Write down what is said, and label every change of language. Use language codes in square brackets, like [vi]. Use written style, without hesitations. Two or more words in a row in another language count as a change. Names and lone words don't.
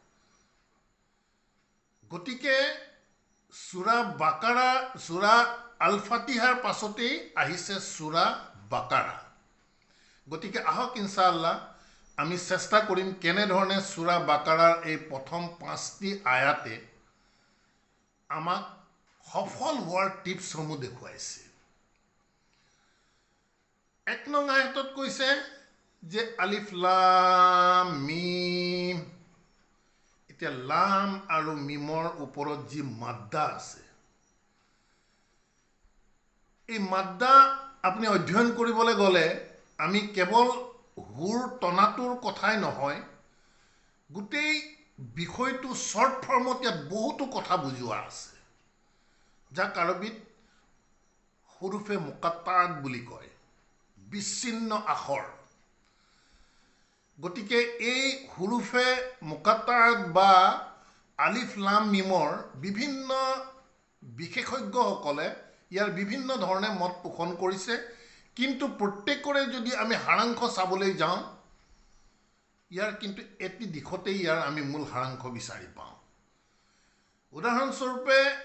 [as] গতিকে সূৰা বাকাৰা সূৰা আল ফাতিহাৰ পাছতেই আহিছে সূৰা বাকাৰা গতিকে আহক ইনশাআল্লাহ আমি চেষ্টা কৰিম কেনে ধৰণে সূৰা বাকাৰাৰ এই প্ৰথম 5টি আয়াতে আমাক সফল হোৱাৰ টিপছসমূহ দেখুৱাইছে 1 নং আয়াতত কৈছে যে [ar] ألف لام ميم [as] এতিয়া লাম আৰু মিমৰ ওপৰত যি মাদ্দা আছে এই মাদ্দা আপুনি অধ্যয়ন কৰিবলৈ গ'লে আমি কেৱল হুৰ টনাটোৰ কথাই নহয় গোটেই বিষয়টো [en] short form [as] ইয়াত বহুতো কথা বুজোৱা আছে যাক আৰবীত [ar] حروف مقطعات [as] বুলি কয় বিচ্ছিন্ন আখৰ গতিকে এই [ar] حروف مقطعات [as] বা [ar] ألف لام ميم [as] বিভিন্ন বিশেষজ্ঞসকলে ইয়াৰ বিভিন্ন ধৰণে মত পোষণ কৰিছে কিন্তু প্ৰত্যেকৰে যদি আমি হাৰাংশ চাবলৈ যাওঁ ইয়াৰ কিন্তু এটি দিশতেই ইয়াৰ আমি মূল হাৰাংশ বিচাৰি পাওঁ উদাহৰণস্বৰূপে